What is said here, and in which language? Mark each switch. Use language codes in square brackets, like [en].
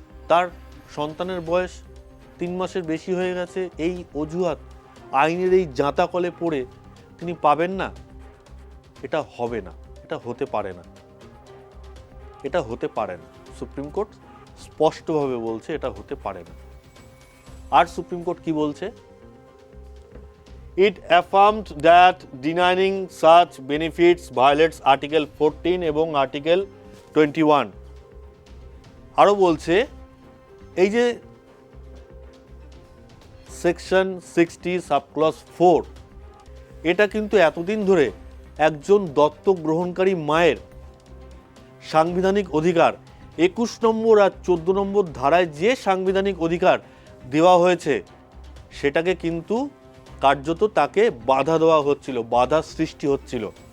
[bn] তার সন্তানের বয়স 3 মাসের বেশি হয়ে গেছে, এই অজুহাত, আইনের এই জাঁতা কলে পড়ে তিনি পাবেন না? এটা হবে না, এটা হতে পারে না, এটা হতে পারে না। সুপ্রিম কোর্ট স্পষ্টভাবে বলছে এটা হতে পারে না। আর সুপ্রিম কোর্ট কি বলছে? [en] It affirmed that denying such benefits violates Article 14 এবং Article 21। [bn] আরও বলছে এই যে সেকশন 60 সাবক্লজ 4, এটা কিন্তু এতদিন ধরে একজন দত্তক গ্রহণকারী মায়ের সাংবিধানিক অধিকার, 21 নম্বর আর 14 নম্বর ধারায় যে সাংবিধানিক অধিকার দেওয়া হয়েছে, সেটাকে কিন্তু কার্যত তাকে বাধা দেওয়া হচ্ছিল, বাধা সৃষ্টি হচ্ছিল।